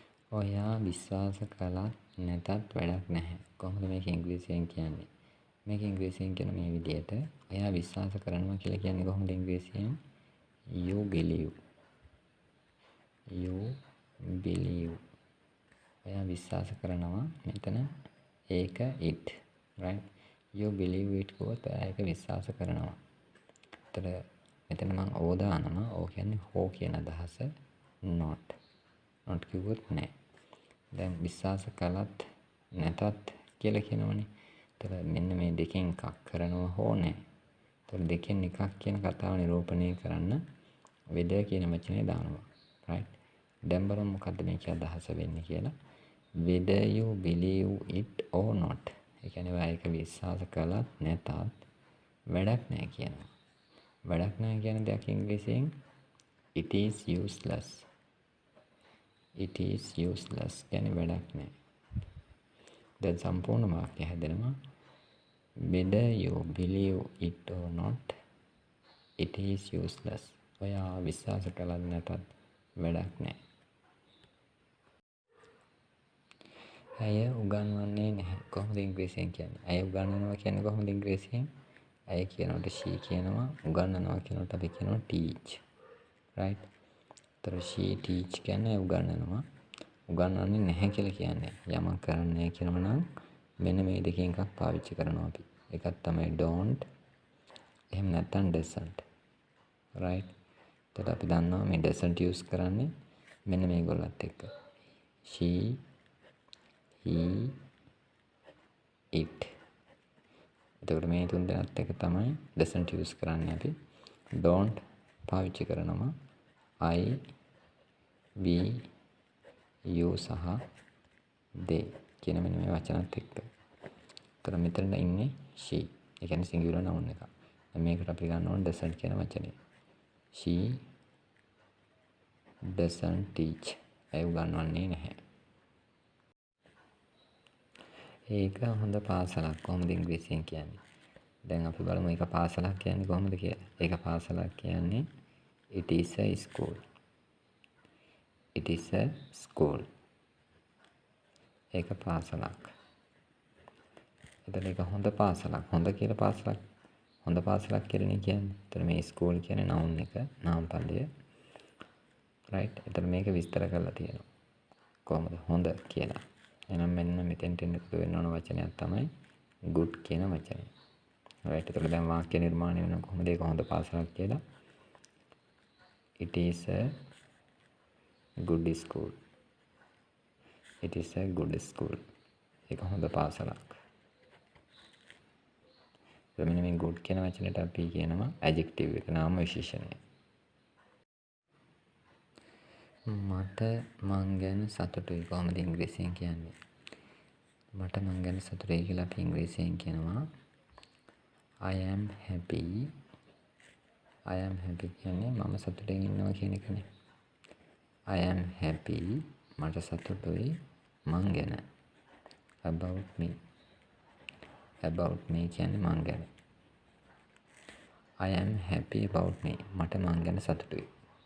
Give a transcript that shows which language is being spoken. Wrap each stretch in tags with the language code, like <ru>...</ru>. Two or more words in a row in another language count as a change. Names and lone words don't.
<si>ඔයා විශ්වාස කළත් නැතත් වැඩක් නැහැ. කොහොමද මේක ඉංග්‍රීසියෙන් කියන්නේ? මේක ඉංග්‍රීසියෙන් කියන මේ විදිහට ඔයා විශ්වාස කරනවා කියලා කියන්නේ කොහොමද ඉංග්‍රීසියෙන්?</si> <en>You believe. You believe.</en> <si>ඔයා විශ්වාස කරනවා මෙතන ඒක</si> <en>it. right? You believe it</en> <si>කිව්වොත් ඔයා ඒක විශ්වාස කරනවා. එතකොට මෙතන මම ඕ දානවා. ඕ කියන්නේ හෝ කියන අදහස.</si> <en>not. not</en> <si>කිව්වොත් නෑ. දැන් විශ්වාස කළත් නැතත් කියලා කියනවනේ. එතකොට මෙන්න මේ දෙකෙන් එකක් කරනවා හෝ නෑ. එතකොට දෙකෙන් එකක් කියන කතාව නිරූපණය කරන්න whether කියන වචනේ දානවා. right? දැන් බලමු මොකද්ද මේකේ අදහස වෙන්නේ කියලා.</si> <en>whether you believe it or not.</en> <si>ඒ කියන්නේ ඔයා ඒක විශ්වාස කළත් නැතත් වැඩක් නැහැ කියනවා. වැඩක් නැහැ කියන දෙයක් ඉංග්‍රීසියෙන්</si> <en>it is useless. it is useless</en> <si>කියන්නේ වැඩක් නැහැ. දැන් සම්පූර්ණ වාක්‍යය හැදෙනවා</si> <en>whether you believe it or not it is useless.</en> <si>ඔයා විශ්වාස කළත් නැතත් වැඩක් නැහැ. ඇය උගන්වන්නේ නැහැ. කොහොමද ඉංග්‍රීසියෙන් කියන්නේ? ඇය උගන්වනවා කියන්නේ කොහොමද ඉංග්‍රීසියෙන්? ඇය කියනකොට she කියනවා, උගන්වනවා කියනකොට අපි කියනවා teach. right? ඒතර</si> <en>she teach</en> <si>කියන්නේ උගන්වනවා. උගන්වන්නේ නැහැ කියලා කියන්නේ යමක් කරන්නේ නැහැ කියනවා නම් මෙන්න මේ දෙකෙන් එකක් පාවිච්චි කරනවා අපි. එකක් තමයි don't. එහෙම නැත්නම් doesn't. right? එතකොට අපි දන්නවා මේ</si> <en>doesn't use</en> <si>කරන්නේ මෙන්න මේගොල්ලත් එක්ක.</si> <en>she, he, it.</en> <si>එතකොට මේ තුන් දෙනාත් එක තමයි</si> <en>doesn't use</en> <si>කරන්නේ අපි. don't පාවිච්චි කරනවා</si> <en>I, we, you</en> <si>සහ they කියන මෙන්න මේ වචනත් එක්ක. එතකොට මෙතන ඉන්නේ she. ඒ කියන්නේ</si> <en>singular noun</en> <si>එක. දැන් මේකට අපි ගන්න ඕනේ doesn't කියන වචනේ.</si> <en>she doesn't teach.</en> <si>ඇය උගන්වන්නේ නැහැ. ඒක හොඳ පාසලක් කොහොමද ඉංග්‍රීසියෙන් කියන්නේ? දැන් අපි බලමු ඒක පාසලක් කියන්නේ කොහොමද කියලා. ඒක පාසලක් කියන්නේ</si> <en>it is a school. it is a school.</en> <si>ඒක පාසලක්. එතකොට ඒක හොඳ පාසලක්. හොඳ කියලා පාසලක්. හොඳ පාසලක් කියන්නේ කියන්නේ. එතකොට මේ school කියන්නේ noun එක, නාම පදය. right? එතකොට මේක විස්තර කරලා තියෙනවා. කොහොමද හොඳ කියලා. එහෙනම් මෙන්න මෙතෙන්ට එකතු වෙන්න ඕන වචනයක් තමයි good කියන වචනේ. right? එතකොට දැන් වාක්‍ය නිර්මාණය වෙනවා කොහොමද ඒක හොඳ පාසලක් කියලා.</si> <en>It is a good school. It is a good school.</en> <si>ඒක හොඳ පාසලක්. මෙන්න මේ good කියන වචනයට අපි කියනවා adjective එක නාම විශේෂණය. මට මං ගැන සතුටුයි කොහොමද ඉංග්‍රීසියෙන් කියන්නේ? මට මං ගැන සතුටුයි කියලා අපි ඉංග්‍රීසියෙන් කියනවා</si> <en>I am happy. I am happy</en> <si>කියන්නේ මම සතුටින් ඉන්නවා කියන එකනේ.</si> <en>I am happy.</en> <si>මට සතුටුයි මං ගැන.</si> <en>About me. About me</en> <si>කියන්නේ මං ගැන.</si> <en>I am happy about me.</en> <si>මට මං ගැන සතුටුයි.</si>